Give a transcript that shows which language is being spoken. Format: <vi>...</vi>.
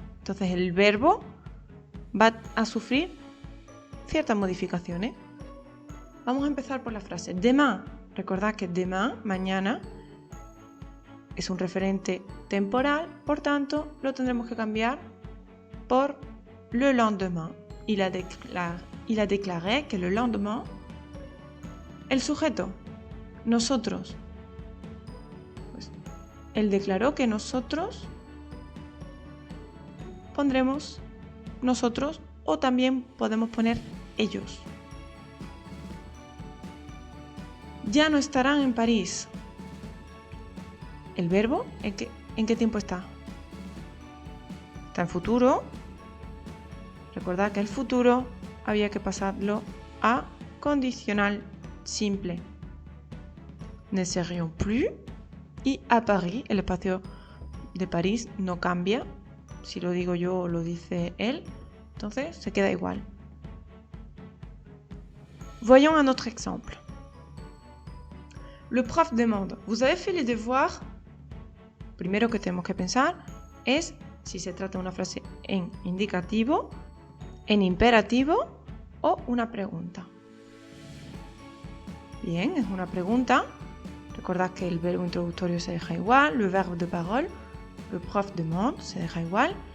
<es>Entonces el verbo va a sufrir ciertas modificaciones. Vamos a empezar por la frase demain. Recordad que demain, mañana, es un referente temporal, por tanto, lo tendremos que cambiar por le lendemain.</es> <fr>Il a déclaré que le lendemain.</fr> <es>El sujeto, nosotros. Pues, él declaró que nosotros pondremos nosotros o también podemos poner ellos. Ya no estarán en París. El verbo, ¿en qué tiempo está? Está en futuro. Recordad que el futuro había que pasarlo a condicional simple.</es> <fr>Ne serions plus.</fr> <es>Y a Paris, el espacio de París no cambia. Si lo digo yo o lo dice él, entonces se queda igual.</es> <fr>Voyons un autre exemple. Le prof demande, ¿vous avez fait les devoirs?</fr> <es>Primero que tenemos que pensar es si se trata de una frase en indicativo, en imperativo o una pregunta. Bien, es una pregunta. Recordad que el verbo introductorio se deja igual,</es> <fr>le verbe de parole, le prof demande,</fr> <es>se deja igual.</es>